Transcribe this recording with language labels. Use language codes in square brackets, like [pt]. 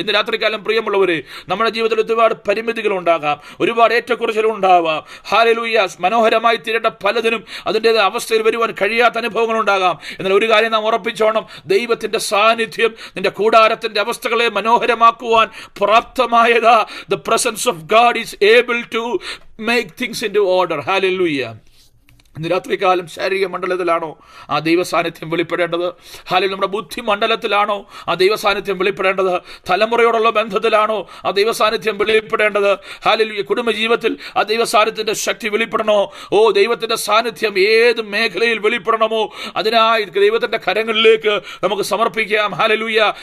[ml] ഇന്ന് രാത്രികാലം പ്രിയമുള്ളവരെ, നമ്മുടെ ജീവിതത്തിൽ ഒരുപാട് പരിമിതികൾ ഉണ്ടാകാം, ഒരുപാട് ഏറ്റക്കുറച്ചിലും ഉണ്ടാവാം. ഹല്ലേലൂയ. മനോഹരമായി തീരേണ്ട പലതിനും അതിൻ്റെതായ അവസ്ഥയിൽ വരുവാൻ കഴിയാത്ത അനുഭവങ്ങൾ ഉണ്ടാകാം. എന്നാൽ ഒരു കാര്യം നാം ഉറപ്പിച്ചോണം, ദൈവത്തിന്റെ സാന്നിധ്യം നിന്റെ കൂടാരത്തിന്റെ അവസ്ഥകളെ മനോഹരമാക്കുവാൻ പ്രാപ്തമായതാ. [en] The presence of God is able to make things into order. Hallelujah. [ml] ഇന്ന് രാത്രികാലം ശാരീരിക മണ്ഡലത്തിലാണോ ആ ദൈവ സാന്നിധ്യം വെളിപ്പെടേണ്ടത്? ഹല്ലേലൂയ. നമ്മുടെ ബുദ്ധി മണ്ഡലത്തിലാണോ ആ ദൈവ സാന്നിധ്യം വെളിപ്പെടേണ്ടത്? തലമുറയോടുള്ള ബന്ധത്തിലാണോ ആ ദൈവ സാന്നിധ്യം വെളിപ്പെടേണ്ടത്? ഹല്ലേലൂയ. കുടുംബജീവിതത്തിൽ ആ ദൈവ സാന്നിധ്യത്തിന്റെ ശക്തി വെളിപ്പെടണോ? ദൈവത്തിന്റെ സാന്നിധ്യം ഏത് മേഖലയിൽ വെളിപ്പെടണമോ അതിനായി ദൈവത്തിന്റെ കരങ്ങളിലേക്ക് നമുക്ക് സമർപ്പിക്കാം. ഹല്ലേലൂയ.